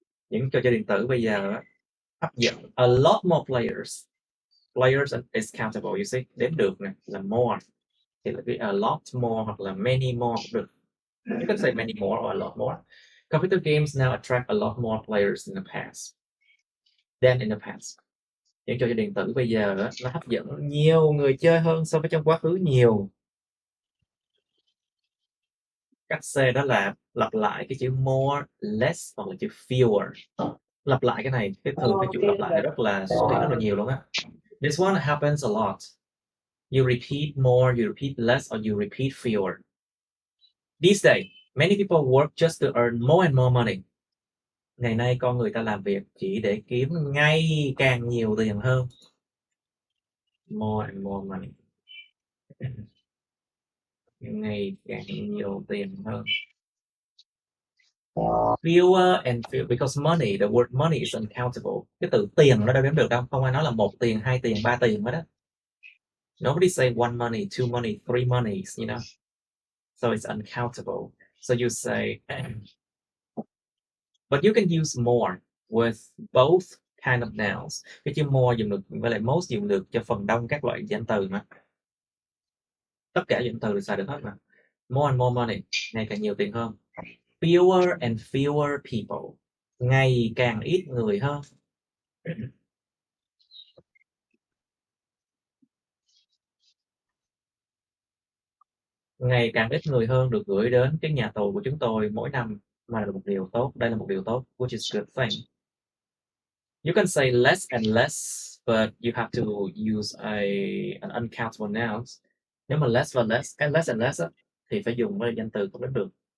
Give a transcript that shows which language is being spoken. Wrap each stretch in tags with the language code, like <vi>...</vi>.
<vi>Những trò chơi điện tử bây giờ á, hấp dẫn</vi> <en>a lot more players. Players is countable, you see,</en> <vi>đếm được nè, là more thì là cái</vi> <en>a lot more</en> <vi>hoặc là</vi> <en>many more</en> <vi>cũng được.</vi> <en>You can say many more or a lot more. Computer games now attract a lot more players than in the past.</en> <vi>Những trò chơi điện tử bây giờ đó, nó hấp dẫn nhiều người chơi hơn so với trong quá khứ nhiều. Cách C đó là lặp lại cái chữ more, less hoặc là chữ fewer. Lặp lại cái này, thường cái chữ lặp lại này xuất hiện rất là nhiều luôn á.</vi> <en>This one happens a lot. You repeat more, you repeat less, or you repeat fewer. These days, many people work just to earn more and more money.</en> <vi>Ngày nay con người ta làm việc chỉ để kiếm ngày càng nhiều tiền hơn.</vi> <en>More and more money.</en> <vi>Ngày càng nhiều tiền hơn.</vi> <en>Fewer and fewer, because money, the word money is uncountable.</en> <vi>Cái từ tiền nó đâu đếm được đâu, không ai nói là 1 tiền, 2 tiền, 3 tiền hết đó.</vi> <en>Nobody say one money, two money, three monies, you know. So it's uncountable. So you say, but you can use more with both kind of nouns.</en> <vi>Cái chữ more dùng được với lại most dùng được cho phần đông các loại danh từ mà. Tất cả danh từ đều xài được hết mà.</vi> <en>More and more money,</en> <vi>ngày càng nhiều tiền hơn.</vi> <en>Fewer and fewer people,</en> <vi>ngày càng ít người hơn. Ngày càng ít người hơn được gửi đến cái nhà tù của chúng tôi mỗi năm, mà là một điều tốt. Đây là một điều tốt,</vi> <en>which is good thing. You can say less and less but you have to use an uncountable nouns.</en> <vi>Nếu mà less và less, cái</vi> <en>less and less</en> <vi>á, thì phải dùng với danh từ không đếm được.</vi>